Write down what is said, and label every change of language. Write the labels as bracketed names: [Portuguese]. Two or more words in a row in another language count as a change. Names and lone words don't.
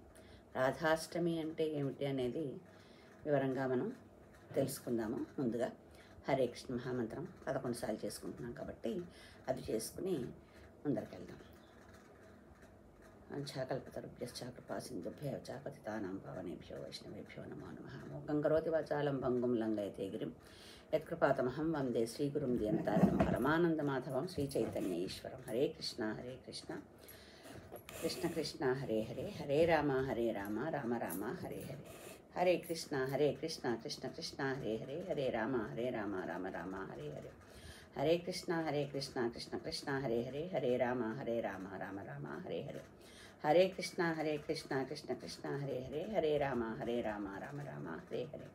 [Telugu] రాధాష్టమి అంటే ఏమిటి అనేది వివరంగా మనం తెలుసుకుందాము. ముందుగా హరే కృష్ణ మహామంత్రం 11 సార్లు చేసుకుంటున్నాం కాబట్టి అది చేసుకుని ముందరికెళ్దాం. [Sanskrit] అంఛాకల్పతరుభ్యశ్చ కృపా సింధుభ్యో చ పతితానాం పావనేభ్యో వైష్ణవేభ్యో నమో నమః. మూకం కరోతి వాచాలం భంగుం లంఘయతే గిరిం యత్కృపాతమహం వందే శ్రీగురుం దీనతారిణం పరమానందమాధవం శ్రీచైతన్య ఈశ్వరం. హరే కృష్ణ హరే కృష్ణ కృష్ణ కృష్ణ హరే హరే, హరే రామ రామ రామ హరే హరే. హరే కృష్ణ కృష్ణ కృష్ణ హరే హరే, హరే రామ రామ రామ హరే హరే. హరే కృష్ణ కృష్ణ కృష్ణ హరే హరే, హరే రామ రామ రామ హరే హరే. హరే కృష్ణ కృష్ణ కృష్ణ హరే హరే, హరే రామ రామ రామ హరే హరే.